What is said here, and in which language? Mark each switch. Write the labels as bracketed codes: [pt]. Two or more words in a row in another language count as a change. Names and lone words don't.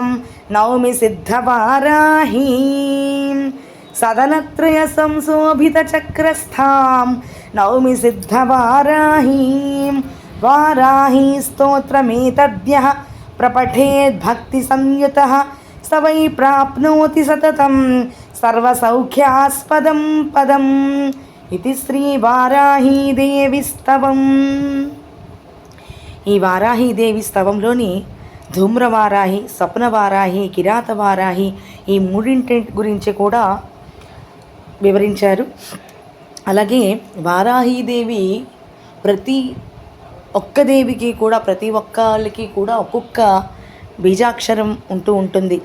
[sa] नौमि सिद्धवाराहीं सदनत्रय संशोभितचक्रस्थां नौमि सिद्धवाराहीं वाराही स्तोत्रमेतद्यः प्रपठेद्भक्तिसंयुतः स वै प्राप्नोति सततं सर्वसौख्यास्पदं पदम् इति श्रीवाराहीदेवी स्तवम्। [te] ఈ వారాహీదేవి స్తవంలోని ధూమ్రవారాహి, స్వప్నవారాహి, కిరాతవారాహి ఈ మూడింటి గురించి కూడా వివరించారు. అలాగే వారాహీదేవి ప్రతి ఒక్క దేవికి కూడా, ప్రతి ఒక్కళ్ళకి కూడా ఒక్కొక్క బీజాక్షరం ఉంటుంది.